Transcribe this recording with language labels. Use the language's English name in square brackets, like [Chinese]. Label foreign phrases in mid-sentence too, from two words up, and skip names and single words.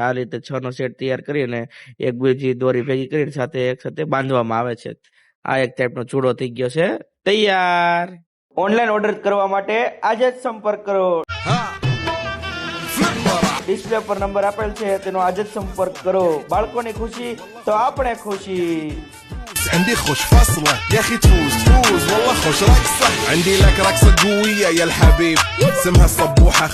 [Gujarati] આ રીતે 6 નો સેટ તૈયાર કરીને એક બીજી દોરી ભેગી કરીને સાથે એક સાથે બાંધવામાં આવે છે। આ એક ટાઈપનો ચૂડો થઈ ગયો છે તૈયાર। ઓનલાઈન ઓર્ડર કરવા માટે આજે જ સંપર્ક કરો। ડિસ્પ્લે પર નંબર આપેલ છે તેનો આજે જ સંપર્ક કરો। બાળકોની ખુશી તો આપણે ખુશી। [Arabic] عندي خوش فصلة يا اخي تفوز والله خوش رقصة عندي لك رقصة قوية يا الحبيب اسمها الصبوحة